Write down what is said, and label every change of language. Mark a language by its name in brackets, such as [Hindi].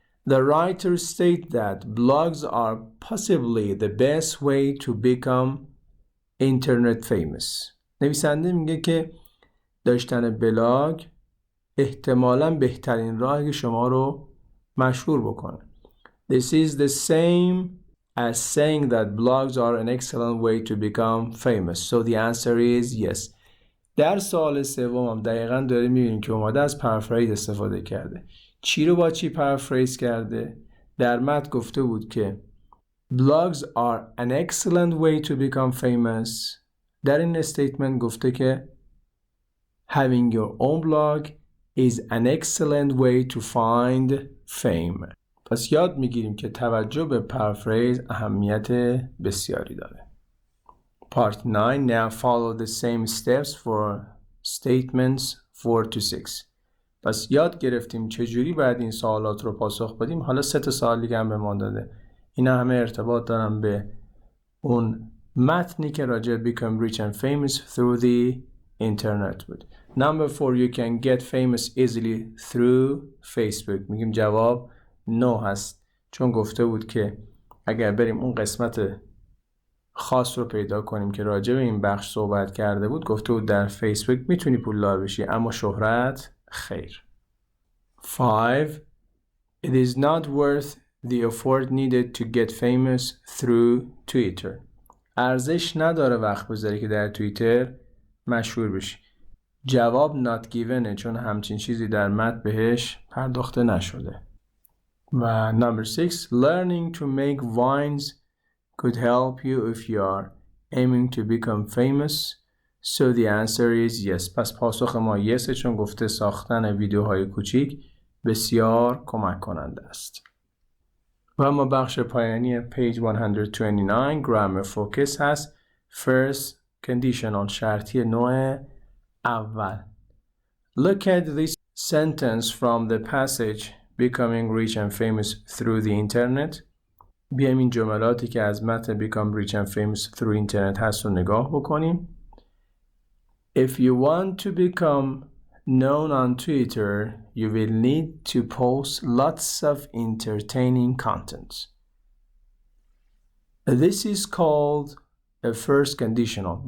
[English] The writer state that blogs are possibly the best way to become internet famous. [Persian] نویسنده میگه که داشتن بلاگ احتمالاً بهترین راهی که شما رو مشهور بکنه. [English] This is the same as saying that blogs are an excellent way to become famous. So the answer is yes. [Persian] در سوال سوم هم دقیقاً داره میبینیم که اومده از پرافریز استفاده کرده. چی رو با چی پرافریز کرده؟ در متن گفته بود که [English] blogs are an excellent way to become famous. [Persian] در این استیتمنت گفته که [English] having your own blog is an excellent way to find fame. [Persian] پس یاد میگیریم که توجه به پرافریز اهمیت بسیاری داره. [English] Part 9. Now follow the same steps for statements 4 to 6. [Persian] پس یاد گرفتیم چجوری باید این سوالات رو پاسخ بدیم. حالا 3 تا سوال دیگه هم به ما داده. اینا همه ارتباط دارن به اون متنی که راجع به [English] become rich and famous through the internet [Persian] بود. [English] Number 4. You can get famous easily through Facebook. [Persian] میگیم جواب no هست، چون گفته بود که اگر بریم اون قسمت خاص رو پیدا کنیم که راجع به این بخش صحبت کرده بود، گفته بود در فیسبوک میتونی پولدار بشی اما شهرت خیر. 5. [English] It is not worth the effort needed to get famous through Twitter. [Persian] ارزش نداره وقت بذاری که در توییتر مشهور بشی. جواب [English] not given [Persian] چون همچین چیزی در متن بهش پرداخته نشده. و [English] number 6. Learning to make vines could help you if you are aiming to become famous? So the answer is yes. [Persian] پس پاسخ ما yes، چون گفته ساختن ویدیوهای کوچیک بسیار کمک کننده است. و اما بخش پایانی [English] page 129 grammar focus [Persian] هست. [English] First conditional، [Persian] شرطی نوع اول. [English] Look at this sentence from the passage becoming rich and famous through the internet. [Persian] بیایم این جملاتی که از متن [English] become rich and famous through internet [Persian] هست رو نگاه بکنیم. [English] If you want to become known on Twitter, you will need to post lots of entertaining content. This is called a first conditional.